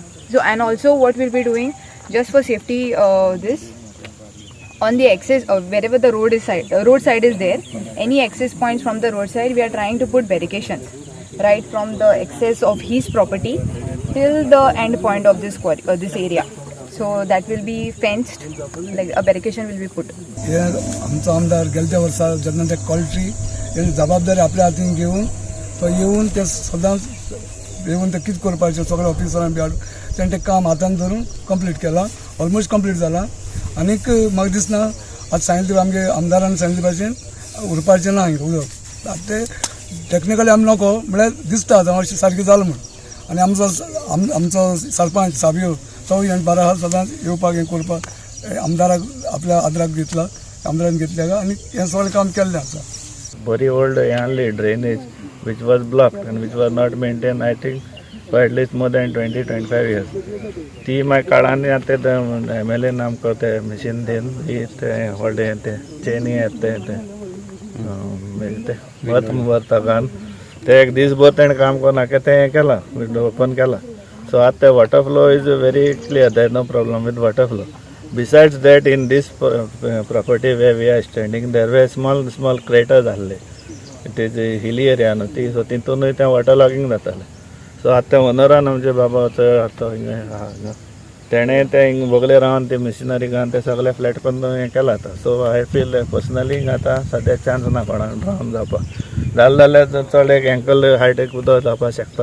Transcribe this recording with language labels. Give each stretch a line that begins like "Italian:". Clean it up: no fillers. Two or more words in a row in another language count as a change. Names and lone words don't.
English: So and also what we'll be doing just for safety, this on the access wherever the road side is there, any access points from the roadside, we are trying to put barricades right from the access of his property till the end point of this area. So that will be fenced, like a barricade will be put.
Konkani: हे आमचा आमदार गेल्या वर्सा जेन्ना ते कॉल्ट्री हे जबाबदारी आपल्या हातीन घेवन तो येवन ते सदांच येवन ते कितें करपाचें सगळ्या ऑफिसरांक बी हाडून तेणें तें काम हातान धरून कंप्लीट केलां,
English: almost complete
Konkani: जालां. आनीक म्हाका दिसना आज सांगितलें आमगे आमदारान सांगिल्ले भाशेन उरपाचें ना हिंगा उदक. आतां ते टॅक्निकली आमी नको म्हळ्यार दिसता अशें सारकें जालां म्हूण. आनी आमचो सरपंच साबियो तो हें बरो आहा सदांच येवपाक हें करपाक आमदाराक आपल्या आदराक घेतला, आमदारान घेतल्या आनी हें सगळें काम केल्लें आसा.
English: Very old only drainage which was blocked and which was not maintained, I think, for at least more than 20-25 years.
Konkani: ती मागीर काळांनी आतां MLA आमकां ते मशीन दिन ते व्हडले ते चेनी येता ते वता घान ते एक दीसभर तेणें काम करून तें हें केलां, ओपन केलां.
English: So at the water flow is very clear, there is no problem with water flow. Besides that, in this property where we are standing, there were small craters. It is a hilly area, so
Konkani: तितून ते
English: water logging जातालें.
Konkani: So आतां ओनरान आमचे बाबा तेणें ते हिंग बोगले रावन ते मिशिनरी घालून ते सगळे फ्लॅट करून हें केलां आतां.
English: So I feel personally
Konkani: आतां सद्या चान्स ना कोणाक रावन जावपाक. जालें जाल्यार चड एक एंकल हायट उदक जावपाक शकता.